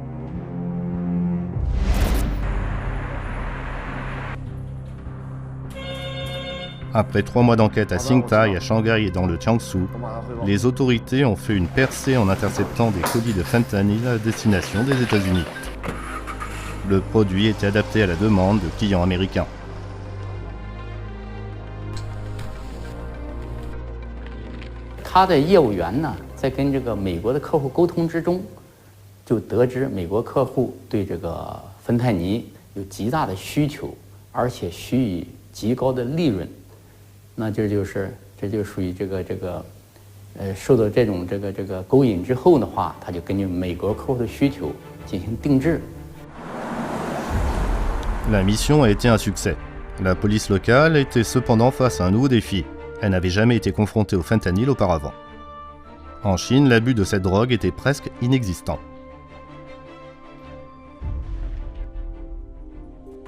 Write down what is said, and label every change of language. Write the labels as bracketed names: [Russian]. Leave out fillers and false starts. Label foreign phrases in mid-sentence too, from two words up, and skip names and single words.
[French] Après 3 mois d'enquête à Xingtai, à Shanghai et dans le Jiangsu, les autorités ont fait une percée en interceptant des colis de fentanyl à destination des États-Unis. Le produit était adapté à la demande de clients américains. [Chinese] 他的业务员呢，在跟这个美国的客户沟通之中，就得知美国客户对这个芬太尼有极大的需求，而且许以极高的利润。那这就属于受到这种勾引之后的话，他就根据美国客户的需求进行定制。 [French] La mission a été un succès. La police locale était cependant face à un nouveau défi. Elle n'avait jamais été confrontée au fentanyl auparavant. En Chine, l'abus de cette drogue était presque inexistant.